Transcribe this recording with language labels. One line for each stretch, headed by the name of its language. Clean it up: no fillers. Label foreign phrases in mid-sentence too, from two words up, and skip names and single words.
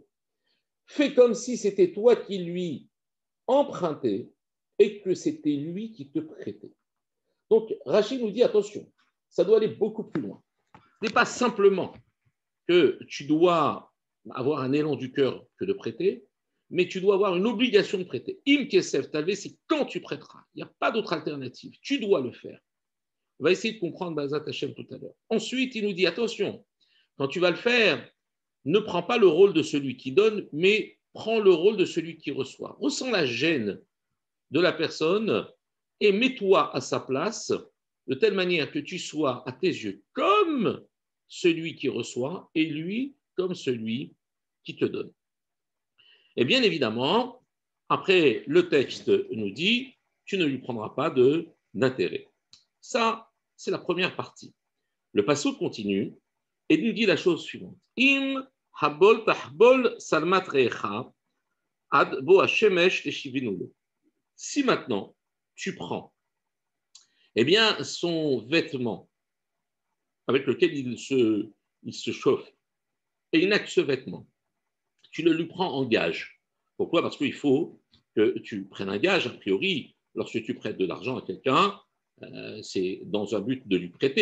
French: Fais comme si c'était toi qui lui empruntais et que c'était lui qui te prêtait. Donc, Rachid nous dit, attention, ça doit aller beaucoup plus loin. Ce n'est pas simplement que tu dois avoir un élan du cœur que de prêter, mais tu dois avoir une obligation de prêter.
Hebrew: אם כסף תלווה,
French: c'est quand tu prêteras. Il n'y a pas d'autre alternative. Tu dois le faire. On va essayer de comprendre
Hebrew: בעזרת השם
French: tout à l'heure. Ensuite, il nous dit, attention, quand tu vas le faire, ne prends pas le rôle de celui qui donne, mais prends le rôle de celui qui reçoit. Ressens la gêne de la personne et mets-toi à sa place de telle manière que tu sois à tes yeux comme celui qui reçoit et lui comme celui qui te donne. Et bien évidemment, après, le texte nous dit, tu ne lui prendras pas d'intérêt. Ça, c'est la première partie. Le passage continue et nous dit la chose suivante.
Hebrew: אם חבל תחבל שלמת רעך עד בא השמש תשיבנו לו.
French: Si maintenant, tu prends eh bien, son vêtement avec lequel il se chauffe, et il n'a que ce vêtement, tu le lui prends en gage. Pourquoi? Parce qu'il faut que tu prennes un gage, a priori, lorsque tu prêtes de l'argent à quelqu'un, c'est dans un but de lui prêter.